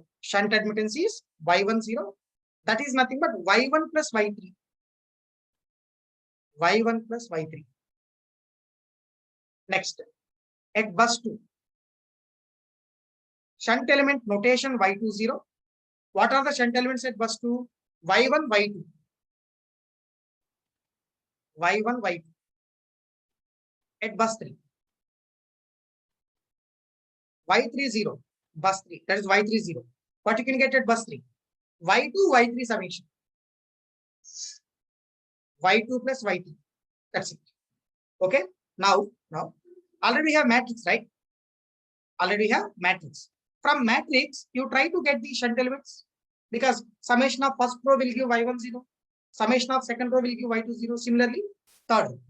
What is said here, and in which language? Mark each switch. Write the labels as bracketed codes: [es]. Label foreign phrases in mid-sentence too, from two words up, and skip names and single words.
[en] Shunt admittance is Y10. That is nothing but Y1 plus Y3. Y1 plus Y3. Next, at bus 2, shunt element notation Y20. What are the shunt elements at bus 2? Y1, Y2. Y1, Y2. At bus 3, Y30, bus 3. That is Y30. What you can get at bus 3? Y2, Y3 summation. Y2 plus Y3. That's it. Okay. Now, already we have matrix, right? Already we have matrix. From matrix, you try to get the shunt elements because summation of first row will give Y10. Summation of second row will give Y20. Similarly, third row.